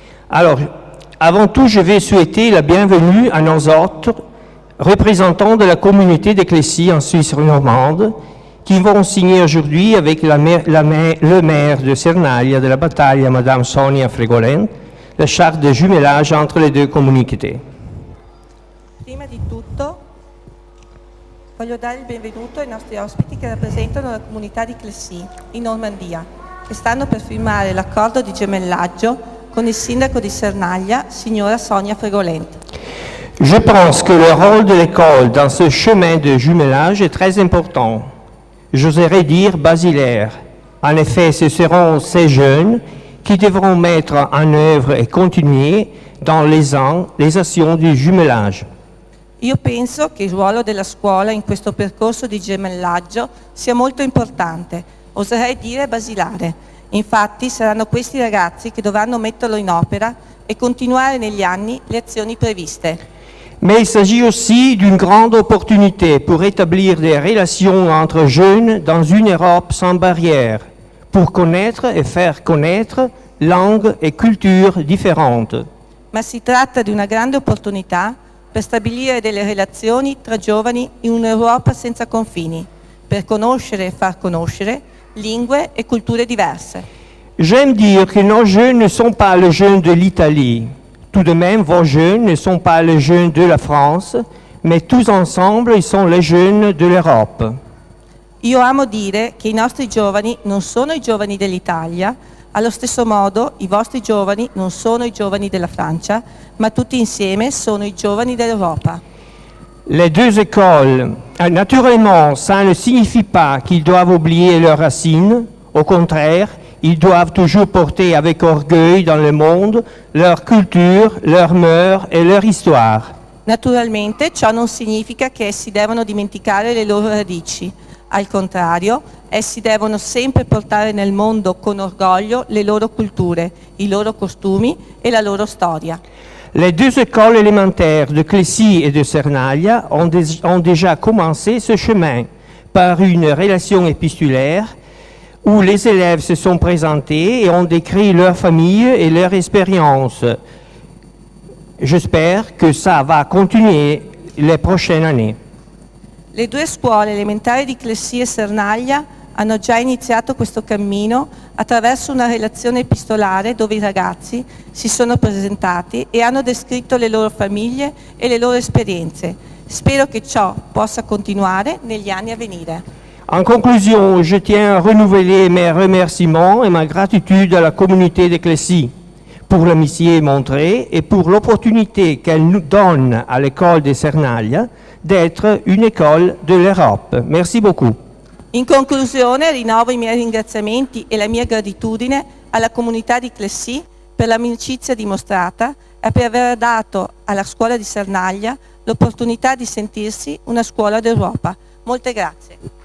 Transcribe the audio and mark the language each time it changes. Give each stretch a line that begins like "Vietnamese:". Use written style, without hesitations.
French: Alors, avant tout, je vais souhaiter la bienvenue à nos hôtes, représentants de la communauté de Clécy en Suisse romande, qui vont signer aujourd'hui avec le maire de Cernaglia de la Battaglia, Madame Sonia Fregolent, la charte de jumelage entre les deux communautés.
Italian: Prima di tutto voglio dare il benvenuto ai nostri ospiti che rappresentano la comunità di Clécy, in Normandia, che stanno per firmare l'accordo di gemellaggio con il sindaco di Cernaglia, signora Sonia Fregolent.
French: Je pense que le rôle de l'école dans ce chemin de jumelage est très important. J'oserais dire basilaire. En effet, ce seront ces jeunes qui devront mettre en œuvre et continuer dans les actions du jumelage.
Italian: Io penso che il ruolo della scuola in questo percorso di gemellaggio sia molto importante, oserei dire basilare. Infatti saranno questi ragazzi che dovranno metterlo in opera e continuare negli anni le azioni previste.
French: Mais il s'agit aussi d'une grande opportunité pour établir des relations entre jeunes dans une Europe sans barrières, pour connaître et faire connaître langues et cultures différentes.
Italian: Ma si tratta di una grande opportunità per stabilire delle relazioni tra giovani in un'Europa senza confini, per conoscere e far conoscere lingue et culture diverse.
French: J'aime dire que nos jeunes ne sont pas les jeunes de l'Italie. Tout de même, vos jeunes ne sont pas les jeunes de la France, mais tous ensemble, ils sont les jeunes de l'Europe.
Italian: Io amo dire che i nostri giovani non sono i giovani dell'Italia, allo stesso modo i vostri giovani non sono i giovani della Francia, ma tutti insieme sono i giovani dell'Europa.
French: Les deux écoles, naturellement, ça ne signifie pas qu'ils doivent oublier leurs racines. Au contraire, ils doivent toujours porter avec orgueil dans le monde leur culture, leurs mœurs et leur histoire.
Italian: Naturalmente ciò non significa che essi devono dimenticare le loro radici. Al contrario, essi devono sempre portare nel mondo con orgoglio le loro culture, i loro costumi e la loro storia.
French: Les deux écoles élémentaires de Clécy et de Cernaglia ont déjà commencé ce chemin par une relation épistolaire où les élèves se sont présentés et ont décrit leur famille et leur expérience. J'espère que ça va continuer les prochaines années.
Italian: Le due scuole elementari di Clessì e Sernaglia hanno già iniziato questo cammino attraverso una relazione epistolare dove i ragazzi si sono presentati e hanno descritto le loro famiglie e le loro esperienze. Spero che ciò possa continuare negli anni a venire.
French: En conclusion, je tiens à renouveler mes remerciements et ma gratitude à la communauté de Clessy pour l'amitié montrée et pour l'opportunité qu'elle nous donne à l'école de Sernaglia d'être une école de l'Europe. Merci beaucoup.
Italian: In conclusione rinnovo i miei ringraziamenti e la mia gratitudine alla comunità di Clessy per l'amicizia dimostrata e per aver dato alla scuola di Sernaglia l'opportunità di sentirsi una scuola d'Europa. Molte grazie.